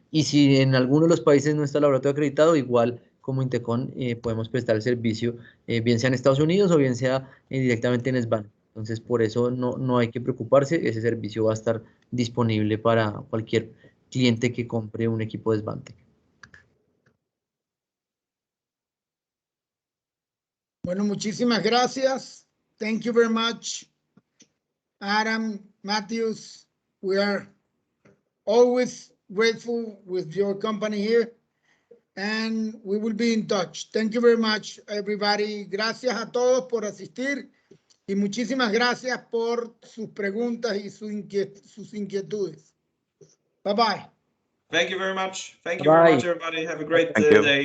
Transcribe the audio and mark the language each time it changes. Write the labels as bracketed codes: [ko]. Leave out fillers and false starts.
[es] Y si en alguno de los países no está el laboratorio acreditado, igual como Intecon podemos prestar el servicio, bien sea en Estados Unidos o bien sea directamente en Svantec. Entonces, por eso no hay que preocuparse, ese servicio va a estar disponible para cualquier cliente que compre un equipo de Svantec. Bueno, muchísimas gracias. [en] Thank you very much, Adam, Matthews. We are always grateful with your company here, and we will be in touch. Thank you very much, everybody. [es] Gracias a todos por asistir y muchísimas gracias por sus preguntas y sus inquietudes. [en] Bye-bye. Thank you very much. Thank you very much, everybody. Have a great day.